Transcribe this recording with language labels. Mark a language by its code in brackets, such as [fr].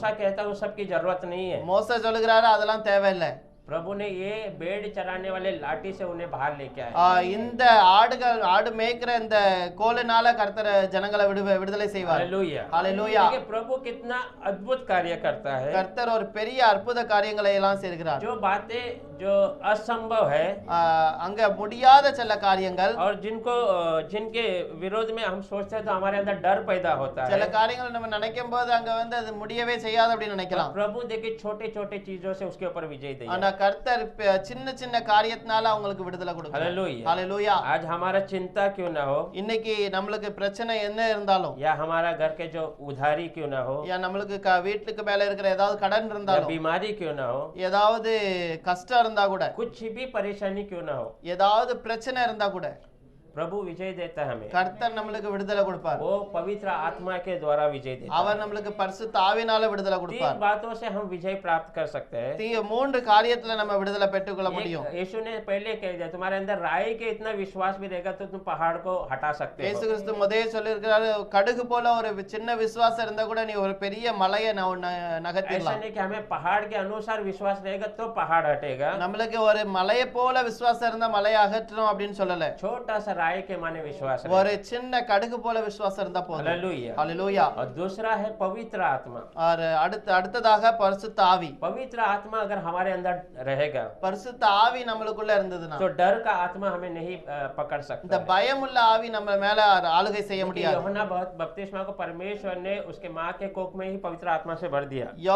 [hi] मूसा कहता है वो सबकी जरूरत नहीं है। [ta] மோசே சொல்லுகிறாரு அதெல்லாம் தேவையில்லை. [hi] प्रभु ने ये भेड़ चराने वाले लाठी से उन्हें बाहर लेके आए। [ta] இந்த ஆடு மேய்க்கிற இந்த கோலினால கர்த்தர் ஜனங்களை விடுதலை செய்வார். [hi] हालेलुया। [ta] ஹalleluya. [hi] देखिए प्रभु कितना अद्भुत कार्य करता है। [ta] கர்த்தர் ஒரு பெரிய அற்புத காரியங்களை எல்லாம் செய்கிறார். [hi] जो बातें जो असंभव है [ta] அங்க முடியாத சில காரியங்கள், [hi] और जिनके विरोध में हम सोचते हैं तो हमारे अंदर डर पैदा होता [ta] சில [hi] है। [ta] காரியங்கள் நம்ம நினைக்கும் போது அங்க வந்து அது முடியவே செய்யாது அப்படின்னு நினைக்கலாம். [hi] प्रभु देखिए छोटे छोटे चीजों से उसके ऊपर विजय दे। [ta] ஆனா கர்த்தர் சின்ன சின்ன காரியத்தினால அவங்களுக்கு விடுதலை கொடுக்கிறார். [hi] हालेलुया। [ta] ஹalleluya. [hi] आज हमारा चिंता क्यों ना हो, [ta] இன்னைக்கு நம்மளுக்கு பிரச்சனை என்ன இருந்தாலும், [hi] या हमारा घर के जो उधारी क्यों ना हो, या [ta] நம்மளுக்கு வீட்டுக்கு மேல இருக்கிற ஏதாவது கடன் [hi] या [ta] இருந்தாலும், [hi] बीमारी क्यों ना हो, [ta] ஏதாவது கஷ்டம் இருந்தா கூட, [hi] कुछ भी परेशानी क्यों ना हो, [ta] ஏதாவது பிரச்சனை இருந்தா கூட [hi] प्रभु विजय देता है हमें। [ta] கர்த்தர் நம்மளுக்கு விடுதலை கொடுப்பார். [hi] वो पवित्र आत्मा के द्वारा विजय देता है। [ta] அவர் நம்மளுக்கு பரிசுத்த ஆவினால விடுதலை கொடுப்பார். [hi] 3 बातों से हम विजय प्राप्त कर सकते हैं। [ta] 3 காரியத்துல நம்ம விடுதலை பெற்றுக்கொள்ள முடியும். [hi] यीशु ने पहले कह दिया तुम्हारे अंदर राई के इतना विश्वास भी रहेगा तो तुम पहाड़ को हटा सकते [ta] இயேசு [hi] हो। [ta] கிறிஸ்து முதல்ல சொல்லியிருக்கிறாரு, கடுகு போல ஒரு சின்ன விசுவாசம் இருந்தா கூட நீ ஒரு பெரிய மலையை [hi] ऐसा [ta] நகர்த்திடலாம். [hi] नहीं कि हमें पहाड़ के अनुसार विश्वास रहेगा तो पहाड़ हटेगा। [ta] நம்மளுக்கு ஒரு மலையை போல விசுவாசம் இருந்தா மலையை அகற்றணும் அப்படின்னு சொல்லல. [hi] छोटा सा राई के माने विश्वास [ta] ஒரு சின்ன கடுகு போல விசுவாசம் இருந்தா போதும். [hi] हालेलुया। [ta] ஹalleluya. [hi] और दूसरा है पवित्र आत्मा। और [ta] அடுத்ததாக பரிசுத்த ஆவி. [hi] पवित्र आत्मा अगर हमारे अंदर रहेगा [ta] பரிசுத்த ஆவி நம்மளுக்குள்ள இருந்ததுனா [hi] तो डर का आत्मा हमें नहीं पकड़ [ta] இந்த [hi] सकता। [ta] பயமுள்ள ஆவி நம்ம மேல ஆளுகை செய்ய முடியாது. [hi] यूहन्ना बपतिस्मा को परमेश्वर ने उसके माँ के कोख में ही पवित्र आत्मा से भर दिया।